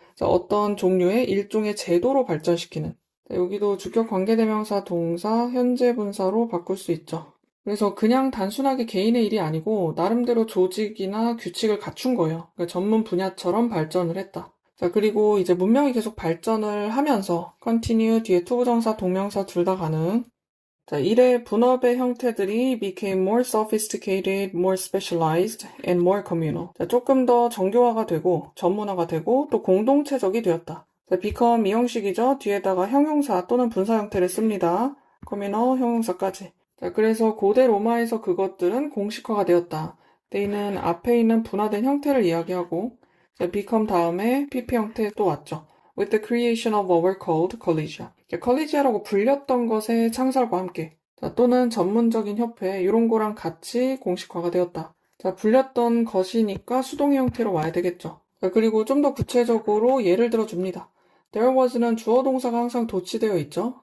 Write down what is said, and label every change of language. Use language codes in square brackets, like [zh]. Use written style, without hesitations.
[ko] 자, 어떤 종류의 일종의 제도로 발전시키는. 자, 여기도 주격 관계대명사 동사 현재 분사로 바꿀 수 있죠. 그래서 그냥 단순하게 개인의 일이 아니고 나름대로 조직이나 규칙을 갖춘 거예요. 그러니까 전문 분야처럼 발전을 했다. 자, 그리고 이제 문명이 계속 발전을 하면서 continue 뒤에 투부정사, 동명사 둘 다 가능. 자, 일의 분업의 형태들이 [en] became more sophisticated, more specialized, and more communal. [ko] 자, 조금 더 정교화가 되고 전문화가 되고 또 공동체적이 되었다. 자, become 이 형식이죠. 뒤에다가 형용사 또는 분사 형태를 씁니다. communal 형용사까지. 자, 그래서 고대 로마에서 그것들은 공식화가 되었다. they는 앞에 있는 분화된 형태를 이야기하고 자, become 다음에 pp 형태 또 왔죠. [en] with the creation of what were called collegia. [ko] collegia라고 불렸던 것의 창설과 함께 자, 또는 전문적인 협회 이런 거랑 같이 공식화가 되었다. 자, 불렸던 것이니까 수동의 형태로 와야 되겠죠. 자, 그리고 좀 더 구체적으로 예를 들어 줍니다. There was는 주어 동사가 항상 도치되어 있죠.